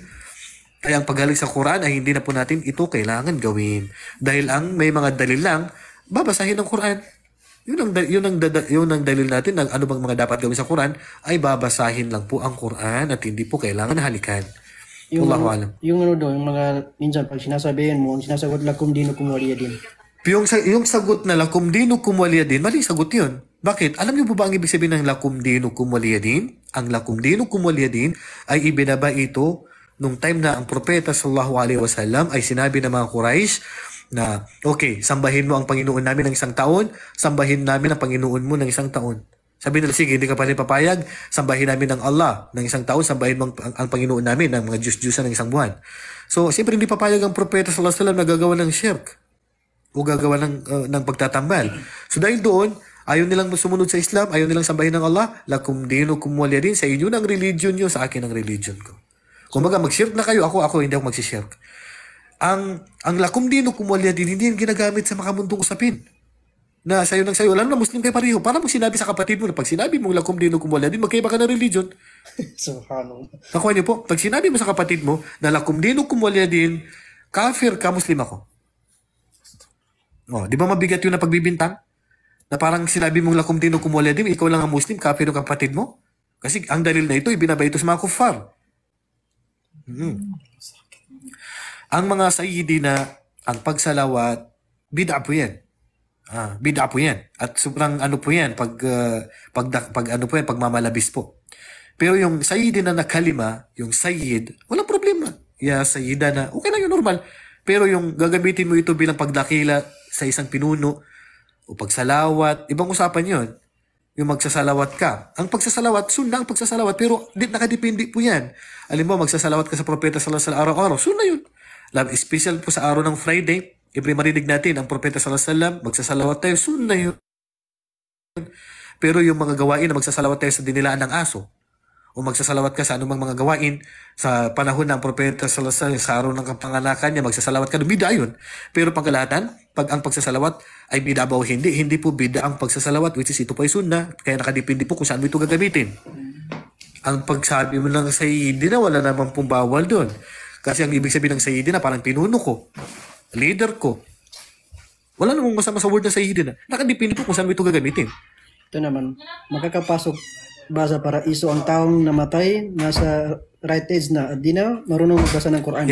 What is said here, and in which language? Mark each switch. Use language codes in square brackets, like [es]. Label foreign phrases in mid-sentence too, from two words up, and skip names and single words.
[tl] Kaya ang paghalik sa Quran ay hindi na po natin ito kailangan gawin. Dahil ang may mga dalil lang, babasahin ng Quran. Yun ang dalil natin ng ano bang mga dapat gawin sa Quran ay babasahin lang po ang Quran at hindi po kailangan halikan. [ar] والله أعلم. [tl] Yung yung mga minsan pag sinasabihin mo, ang sinasagot [ar] لكم دينكم ولي دين. [tl] Yung sagot na [ar] لكم دينكم ولي دين, [tl] mali sagot yun. Bakit? Alam niyo po ba ang ibig sabihin ng [ar] لكم دينكم ولي دين? [tl] Ang [ar] لكم دينكم ولي دين [tl] ay ibinaba ito nung time na ang propeta [ar] صلى الله عليه وسلم [tl] ay sinabi ng mga Quraysh na, okay, sambahin mo ang Panginoon namin ng isang taon, sambahin namin ang Panginoon mo ng isang taon. Sabi nila, sige, hindi ka pa rin papayag, sambahin namin ng Allah ng isang taon, sambahin mo ang Panginoon namin ng mga Diyos-Diyusan ng isang buwan. So, siyempre hindi papayag ang propeta [ar] صلى الله عليه وسلم [tl] na gagawa ng shirk o gagawa ng pagtatambal. So, dahil doon, ayaw nilang sumunod sa Islam, ayaw nilang sambahin ng Allah, [ar] لكم دينكم ولي دين, [tl] sa inyo ng religion nyo, sa akin ang religion ko. Kumbaga, mag-shirk na kayo. Ako, hindi ako mag-shirk. Ang [ar] لكم دينكم ولي دين, [tl] hindi yung ginagamit sa makamundong usapin. Na sayo ng sayo, lalo na Muslim kayo pareho. Para mong sinabi sa kapatid mo na pag sinabi mong [ar] لكم دينكم ولي دين, [tl] magkaiba ka na religion. Subhanallah. Nakuha niyo po, pag sinabi mo sa kapatid mo na [ar] لكم دينكم ولي دين, [tl] kafir ka, Muslim ako. Oh, di ba mabigat yun na pagbibintang? Na parang sinabi mong [ar] لكم دينكم ولي دين, [tl] ikaw lang ang Muslim, kafir yung kapatid mo? Kasi ang dalil na ito, ibinaba ito sa mga kuffar. Ang mga sayyidina, ang pagsalawat, bid'a po yan. Bid'a po yan. At sobrang ano po yan, pagmamalabis po. Pero yung sayyidina na kalima, yung sayyid, walang problema. [ar] يا سيدنا, [tl] okay lang yun, normal. Pero yung gagamitin mo ito bilang pagdakila sa isang pinuno, o pagsalawat, ibang usapan yun. Yung magsasalawat ka. Ang pagsasalawat, sunna ang pagsasalawat, pero nakadepende po yan. Alam mo, magsasalawat ka sa propeta [ar] صلى الله عليه وسلم [tl] araw-araw, sunna yun. Special po sa araw ng Friday, every marinig natin, ang propeta [ar] صلى الله عليه وسلم, [tl] magsasalawat tayo, sunna yun. Pero yung mga gawain na magsasalawat tayo sa dinilaan ng aso, o magsasalawat ka sa anumang mga gawain sa panahon ng propeta [ar] صلى الله عليه وسلم, [tl] sa araw ng kapanganakan niya, magsasalawat ka, bida yun. Pero pangkalahatan, pag ang pagsasalawat ay bida ba o hindi po bida ang pagsasalawat, [en] which is [tl] ito po ay sunna, kaya nakadepende po kung saan mo ito gagamitin. Ang pagsabi mo ng sayyidina, wala namang pong bawal doon. Kasi ang ibig sabihin ng sayyidina, parang pinuno ko, leader ko. Wala namang masama sa word na sayyidina. Nakadepende po kung saan mo ito gagamitin. Ito naman, makakapasok ba sa paraiso ang taong namatay, nasa [en] right age [tl] na, at di na marunong magbasa ng Quran?